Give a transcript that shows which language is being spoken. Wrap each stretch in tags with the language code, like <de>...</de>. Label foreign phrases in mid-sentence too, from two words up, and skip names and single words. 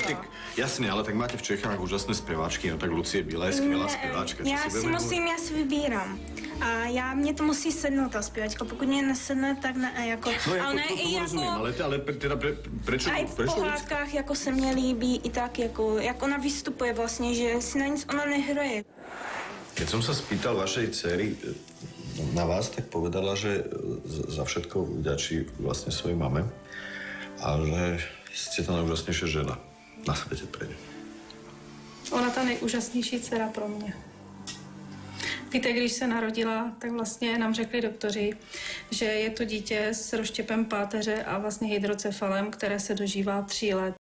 <cs>Jasne, ale tak máte v Čechách úžasné zpěváčky, no tak Lucie Bílá je skvělá zpěváčka. Já si vybírám. A mě to musí sednout ta zpěvačka. Pokud mě nesedne, tak ne, jako... No, jako, ale ne, to i jako...</cs> <sk>rozumím, ale teda prečo...</sk> <cs>A i v</cs> <sk>prečo</sk> <cs>pohádkách jako se mně líbí i tak, jako, jak ona vystupuje vlastně, že si na nic ona nehraje.</cs> <sk>Keď som sa spýtal vašej dcery na vás, tak povedala, že za všetko vďačí vlastne svojej mame a že ste tá najúžasnejšia žena na svete pre ňu.</sk> <cs>Ona ta nejúžasnější dcera pro mě. Víte, když se narodila, tak vlastně nám řekli doktoři, že je to dítě s rozštěpem páteře a vlastně hydrocefalem, které se dožívá 3 let.</cs>